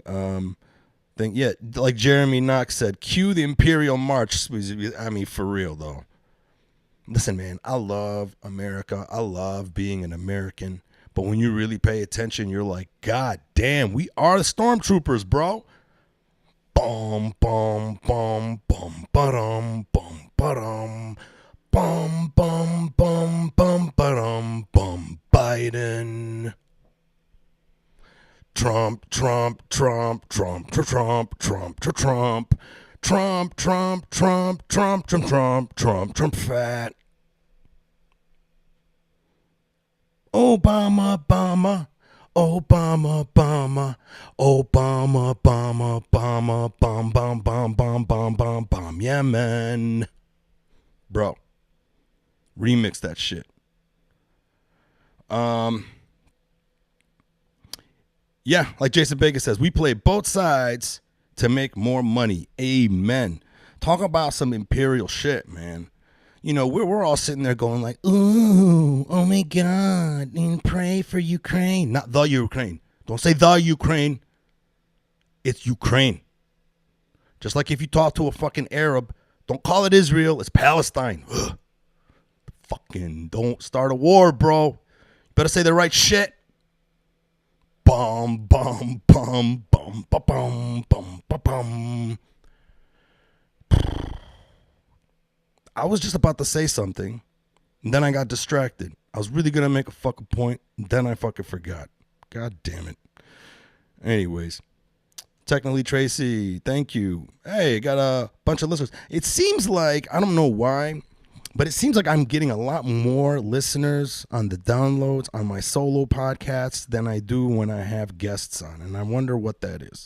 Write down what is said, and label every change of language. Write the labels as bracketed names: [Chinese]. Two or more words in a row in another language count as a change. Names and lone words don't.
[English] Like Jeremy Knox said, cue the Imperial March. I mean, for real though. Listen, man, I love America. I love being an American. But when you really pay attention, you're like, God damn, we are the stormtroopers, bro. Bum, bum, bum, bum, ba-dum, bum, ba-dum. Bum, bum, bum, bum, ba-dum, bum, Biden. Trump, Trump, Trump, Trump, Trump, Trump, Trump, Trump, Trump, Trump, Trump, Trump, Trump, Trump, Trump, Trump, fat. Obama, Obama, Obama, Obama, Obama, Obama, Obama, bum, bum, bum, bum, bum, bum, bum, Yemen. Bro, remix that shit. Yeah, like Jason Baker says, we play both sides to make more money. Amen. Talk about some imperial shit, man. We're all sitting there going like, ooh, oh my God, and pray for Ukraine. Not the Ukraine. Don't say the Ukraine. It's Ukraine. Just like if you talk to a fucking Arab, don't call it Israel. It's Palestine. Ugh. Fucking don't start a war, bro. You better say the right shit. Bum, bum, bum, bum, bum, bum, bum, bum, bum. I was just about to say something, and then I got distracted. I was really going to make a fucking point, and then I fucking forgot. God damn it. Anyways, Technically Tracy, thank you. Hey, got a bunch of listeners. It seems like, I don't know why, but it seems like I'm getting a lot more listeners on the downloads on my solo podcasts than I do when I have guests on, and I wonder what that is.